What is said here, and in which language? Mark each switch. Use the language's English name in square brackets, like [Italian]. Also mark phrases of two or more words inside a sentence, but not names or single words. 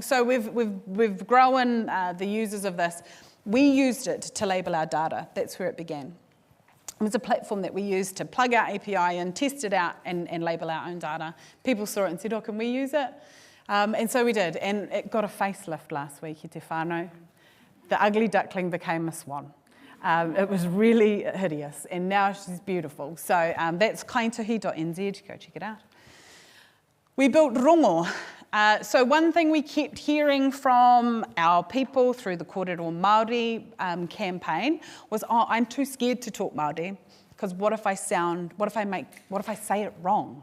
[English] So we've grown the users of this. We used it to label our data. That's where it began. It was a platform that we used to plug our API in, test it out, and label our own data. People saw it and said, oh, can we use it? And so we did, and it got a facelift last week, [Māori] i te whānau. [English] The ugly duckling became a swan. It was really hideous, and now she's beautiful. So that's kaituhi.nz, go check it out. We built rongo. So one thing we kept hearing from our people through the Kōrero Māori campaign was, oh, I'm too scared to talk Māori, because what if I say it wrong?